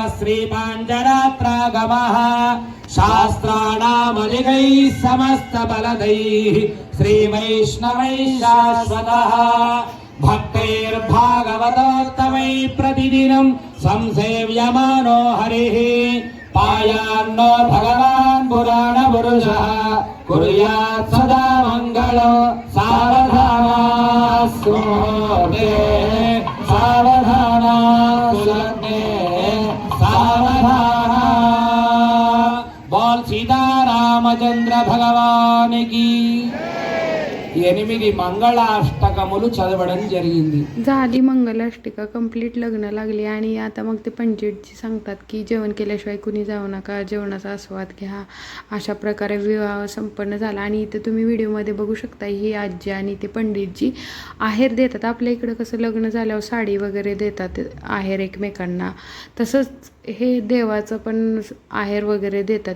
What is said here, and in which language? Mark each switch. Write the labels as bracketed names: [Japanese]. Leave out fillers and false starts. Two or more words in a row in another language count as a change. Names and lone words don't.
[Sanskrit] श्रीपाञ्चरात्रागमः शास्त्राणामधिकैः समस्त बलदैः श्रीवैष्णवैः शाश्वतः भक्तैर्भागवतोत्तमैः प्रतिदिनं संसेव्यमानो हरिः पायान्नो भगवान् पुराणपुरुषः कुर्यात् सदा मङ्गलो सावधानास्तु मुहूर्ते सावधानास्तु लग्ने सावधाना बोल [Telugu] సీతారామచంద్ర భగవానికి 8 మంగళాష్టకములు చదవడం జరిగింది. [Marathi] झाली मंगलाष्टिका कंप्लीट लग्न लागली आणि आता मग ते पंडितजी सांगतात की जेवण केल्याशिवाय कुणी जाऊ नका, जेवणाचा आस्वाद घ्या. अशा प्रकारे विवाह संपन्न झाला. आणि इथं तुम्ही व्हिडिओमध्ये बघू शकता ही आजी आणि ते पंडितजी आहेर देतात. आपल्या इकडं कसं लग्न झाल्यावर साडी वगैरे देतात आहेर एकमेकांना, तसंच हे देवाचं पण आहेर वगैरे देतात.